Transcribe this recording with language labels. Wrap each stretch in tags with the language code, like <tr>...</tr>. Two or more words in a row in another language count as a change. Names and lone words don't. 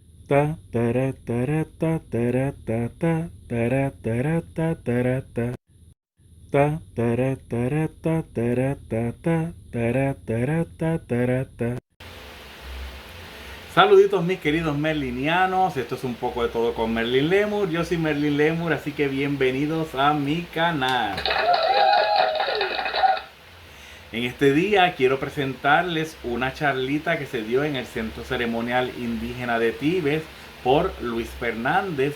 <es>Ta tara tara ta tara ta ta tara tara ta tara ta ta tara tara ta tara ta ta tara tara ta tara ta. Saluditos mis queridos merlinianos, esto es un poco de todo con Merlin Lemur. Yo soy Merlin Lemur, así que bienvenidos a mi canal. En este día quiero presentarles una charlita que se dio en el Centro Ceremonial Indígena de Tibes por Luis Fernández.</es>